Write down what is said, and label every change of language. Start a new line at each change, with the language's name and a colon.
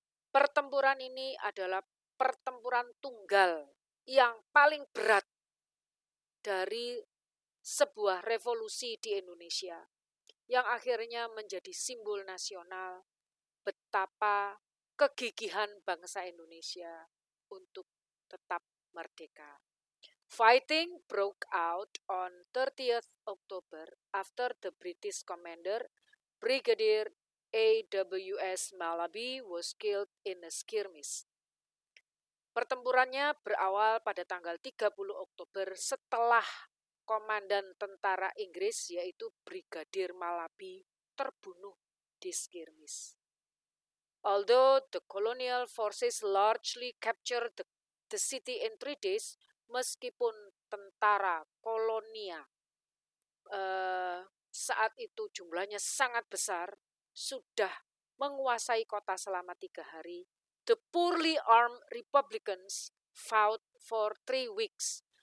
Indonesian: Pertempuran ini adalah pertempuran tunggal yang paling berat dari sebuah revolusi di Indonesia, yang akhirnya menjadi simbol nasional betapa kegigihan bangsa Indonesia untuk tetap merdeka.
English: Fighting broke out on 30th October after the British commander, Brigadier A.W.S. Malaby, was killed in a skirmish.
Indonesian: Pertempurannya berawal pada tanggal 30 Oktober setelah komandan tentara Inggris, yaitu Brigadir Malaby, terbunuh di skirmish.
English: Although the colonial forces largely captured the city in 3 days,
Indonesian: meskipun tentara kolonial saat itu jumlahnya sangat besar, sudah menguasai kota selama 3 hari,
English: the poorly armed Republicans fought for 3 weeks.